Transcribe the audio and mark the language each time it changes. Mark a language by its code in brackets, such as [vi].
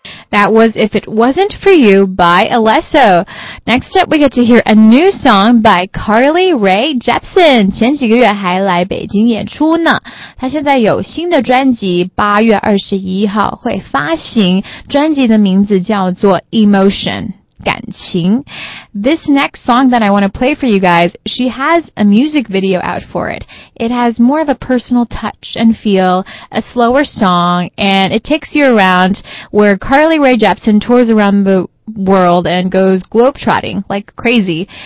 [en] That was If It Wasn't For You by Alesso. Next up, we get to hear a new song by Carly Rae Jepsen. [zh] 前几个月还来北京演出呢。她现在有新的专辑，8月21号会发行。专辑的名字叫做 Emotion. 感情 [en] This next song that I want to play for you guys, she has a music video out for it. It has more of a personal touch and feel, a slower song, and it takes you around where Carly Rae Jepsen tours around the world and goes globetrotting like crazy.